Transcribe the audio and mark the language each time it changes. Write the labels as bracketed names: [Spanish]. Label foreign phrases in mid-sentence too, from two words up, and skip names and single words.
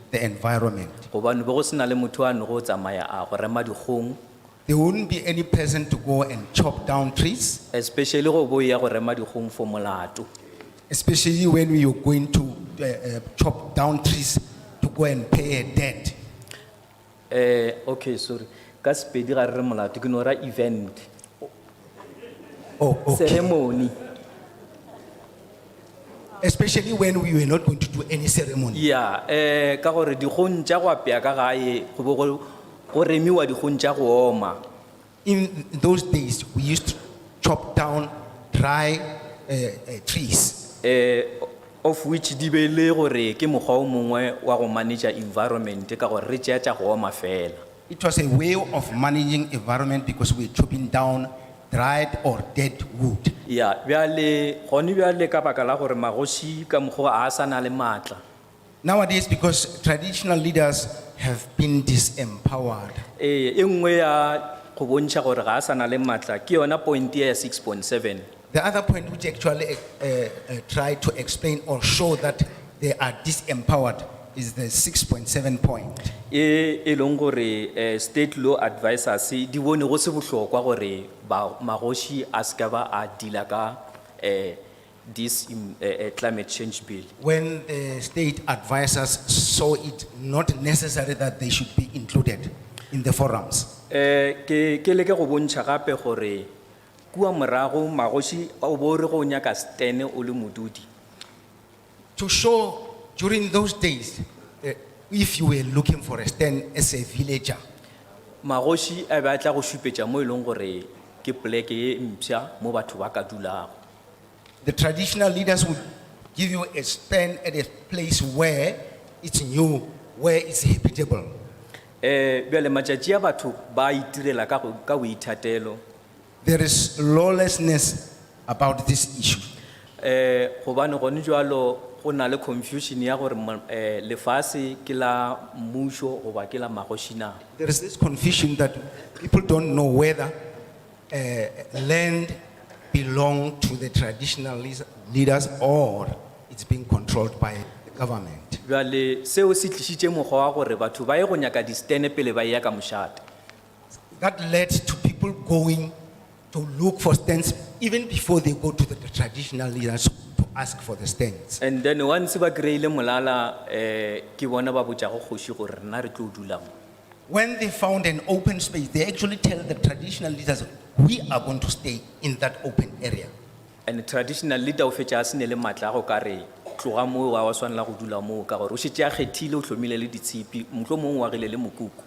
[Northern Sotho] Gobane be go se na le motho a no go tsamaya a go rema dikgong [English] there wouldn't be any person to go and chop down trees, [Northern Sotho] especially go boya go rema dikgomo for molato. [English] especially when we are going to chop down trees to go and pay a debt. Okay, sorry. [Northern Sotho] Ka Sepedi ga re re molato ke no ra event, [English] Oh, okay. ceremony. Especially when we were not going to do any ceremony. Yeah, [Northern Sotho] ka gore dikgomo tša go apea ka gae go bo go remiwa dikgomo tša go oma. [English] In those days, we used to chop down dry trees, [Northern Sotho] Of which di be le gore ke mokgwa o mongwe wa go [English] manage environment [Northern Sotho] ka gore re tšea tša go oma fela. [English] It was a way of managing environment because we were chopping down dried or dead wood. Yeah, [Northern Sotho] bjale gone bjale ka baka la gore magoši ka mokgwa a sa na le maatla. [English] Nowadays, because traditional leaders have been disempowered, [Northern Sotho] E nngwe ya go bontšha gore ga a sa na le maatla ke yona point ya 6.7. [English] the other point which actually tried to explain or show that they are disempowered is the 6.7 point. [Northern Sotho] E leng gore [English] state law advisors [Northern Sotho] di bone go se bohlokwa gore magoši a ska ba a deala ka [English] this climate change bill. When the state advisors saw it not necessary that they should be included in the forums. [Northern Sotho] Ke leke go bontšha gape gore kua morago magoši o bo re go nyaka stene o le modudi. [English] To show during those days, if you were looking for a stand as a villager, [Northern Sotho] Magoši a be a tla go šupetša mo e leng gore ke poleke ye mpša mo batho ba ka dulago. [English] the traditional leaders would give you a stand at a place where it's new, where it's habitable. [Northern Sotho] Bjale matšatši a batho ba itirela ka boithatelo. [English] There is lawlessness about this issue. [Northern Sotho] Gobane gone jwalo go na le confusion ya gore lefase ke la mmušo goba ke la magoši na. [English] There is this confusion that people don't know whether land belong to the traditional leaders or it's being controlled by the government. [Northern Sotho] Bjale seo se tlišitše mokgwa wa gore batho ba ye go nyaka distene pele ba ya ka mošate. [English] That led to people going to look for stands even before they go to the traditional leaders to ask for the stands. And then once [Northern Sotho] ba kry-ile molala ke bona ba botša go kgoši gore rena re tlo dula mo. [English] When they found an open space, they actually tell the traditional leaders, we are going to stay in that open area. And the traditional leader [Northern Sotho] o fetša a se ne le maatla a go ka re tloga moo wa swanela go dula moo ka gore o šetše a kgethile o hlomile le ditshipi mohlomongwe wa gile le mokoko.